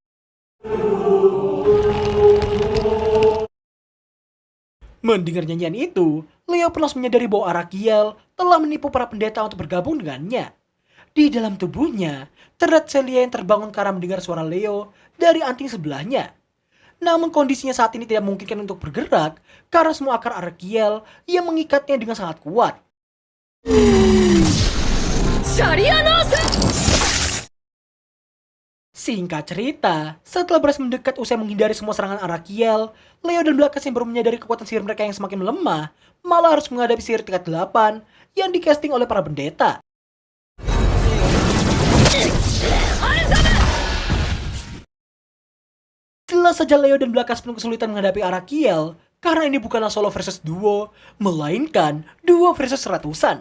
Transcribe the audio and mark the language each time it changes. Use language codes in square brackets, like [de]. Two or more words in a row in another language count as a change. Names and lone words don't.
[id] Mendengar nyanyian itu, Leo pun langsung menyadari bahwa Arakiel telah menipu para pendeta untuk bergabung dengannya. Di dalam tubuhnya, terlihat Celia yang terbangun karena mendengar suara Leo dari anting sebelahnya. Namun kondisinya saat ini tidak memungkinkan untuk bergerak karena semua akar Arakiel yang mengikatnya dengan sangat kuat. [ja] シャリアナース [id] Singkat cerita, setelah berhasil mendekat usai menghindari semua serangan Arakiel, Leo dan Blakas yang baru menyadari kekuatan sihir mereka yang semakin melemah, malah harus menghadapi sihir tingkat 8 yang dicasting oleh para pendeta. Jelas saja Leo dan Blakas penuh kesulitan menghadapi Arakiel, karena ini bukanlah solo versus duo, melainkan duo versus ratusan.